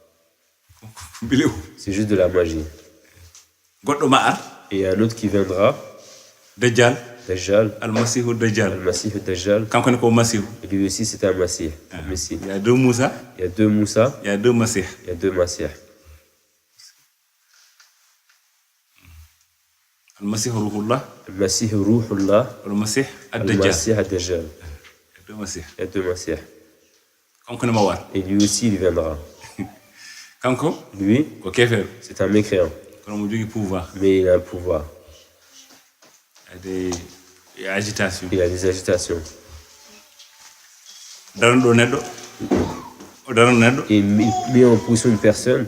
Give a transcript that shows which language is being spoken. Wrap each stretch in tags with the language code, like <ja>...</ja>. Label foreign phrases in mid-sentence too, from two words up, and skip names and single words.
<fr>C'est juste de la magie. Et un autre qui viendra, Dajjal, Al-Masih Dajjal. Et lui aussi c'est un Masih. Il y a deux Moussa. Il y a deux Moussa. Il y a deux Masih. Il y a deux Masih. Al-Masih Ruhullah. Al-Masih Ruhullah. Al-Masih Al-Masih Dajjal. Il y a deux Masih. Et lui aussi il viendra. Lui, c'est un mécréant. Mais il a un pouvoir. Il y a des agitations. Et il met en position une personne.</fr>